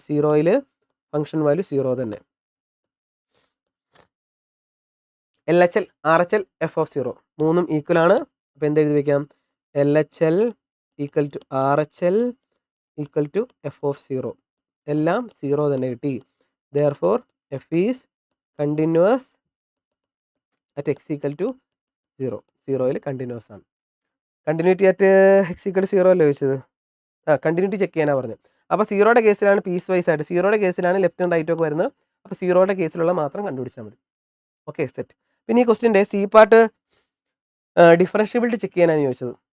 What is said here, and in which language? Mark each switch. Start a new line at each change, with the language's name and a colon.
Malayalam: 0യിൽ function value 0 തന്നെ. LHL RHL F of 0 മൂന്നും equal ആണ്. അപ്പോൾ എന്ത് എഴുതി വയ്ക്കാം?
English: LHL equal to RHL equal to F of 0.
Malayalam: എല്ലാം 0 തന്നെ കിട്ടി.
English: Therefore f is continuous at x equal to 0.
Malayalam: 0യിൽ continuous ആണ്. Continuity at X equal to 0 അല്ലേ ചോദിച്ചത്? കണ്ടിന്യൂറ്റി ചെക്ക് ചെയ്യാനാണ് പറഞ്ഞത്. അപ്പോൾ 0യുടെ കേസിലാണ് പീസ് വൈസ് ആയിട്ട്, 0യുടെ കേസിലാണ് ലെഫ്റ്റും റൈറ്റും ഒക്കെ വരുന്നത്. അപ്പോൾ 0യുടെ കേസിലുള്ള മാത്രം കണ്ടുപിടിച്ചാൽ മതി. Okay, set. പിന്നെ ഈ ക്വസ്റ്റ്യൻ്റെ സി പാർട്ട് ഡിഫറൻഷ്യബിലിറ്റി ചെക്ക് ചെയ്യാനാണ് ചോദിച്ചത്.